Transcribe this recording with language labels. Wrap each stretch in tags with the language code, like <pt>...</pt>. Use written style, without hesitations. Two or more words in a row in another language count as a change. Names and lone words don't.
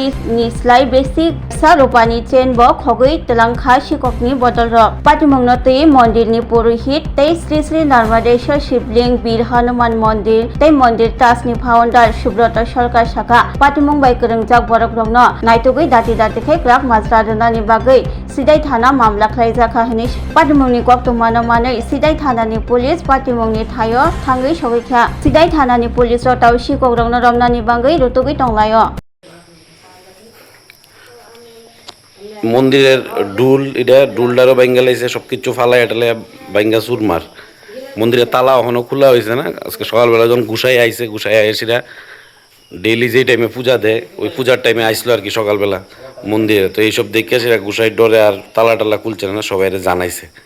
<brx>निस्लाय बेसि सा रुपानि चेन ब खगै त्वलंखा सिखकनि बदल रक पाटिमंगनो तै मंदिरनि पुरोहित तै श्री श्री नर्मदेश्वर शिवलिंग वीर हनुमान मंदिर तै मंदिर ट्रास्टनि फाउंडार सुब्रत सरकार शाखा पाटिमंग बाय गोरोंजाक बरक रंनो नायतुगै दाति दाति खेग्राक माजरा दोनानि बागै सिदाइ थाना मामला ख्लायजाखा हनि पाटिमंगनि गक्तमानो मानै सिदाइ थानानि पुलिस पाटिमंगनि थायो थांगै सगैख्या सिदाइ थानानि पुलिस रताव सिखक रंनो रमनानि बागै रुतुगै तंलायो</brx> <bn>মন্দিরের ডুল এটা ডুলটারও ভাঙ্গা লাইছে সবকিছু ফালাই এটালে ভাঙ্গা চুরমার মন্দিরের তালা এখনো খোলা হয়েছে না আজকে সকালবেলা যখন গুসাই আইছে গুসাই আইসিরা ডেইলি যেই টাইমে পূজা দেয় ওই পূজার টাইমে আইসলো আর কি সকালবেলা মন্দিরে তো এইসব দেখে সেটা গুসাই ডরে আর তালা টালা খুলছে না সবাই জানাইছে</bn>